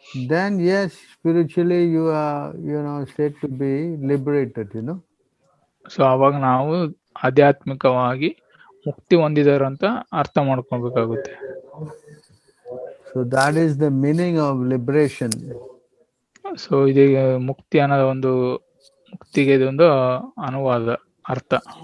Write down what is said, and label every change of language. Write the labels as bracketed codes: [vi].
[en] then yes, spiritually you are said to be liberated, [kn] so ಅವಾಗ ನಾವು ಆಧ್ಯಾತ್ಮಿಕವಾಗಿ ಮುಕ್ತಿ ಹೊಂದಿದಾರಂತ ಅರ್ಥ ಮಾಡ್ಕೊಬೇಕಾಗುತ್ತೆ. [en] So that is the meaning of liberation. [kn] So ಇದೀಗ ಮುಕ್ತಿ ಅನ್ನೋದು ಒಂದು ಮುಕ್ತಿಗೆ ಇದೊಂದು ಅನುವಾದ ಅರ್ಥ.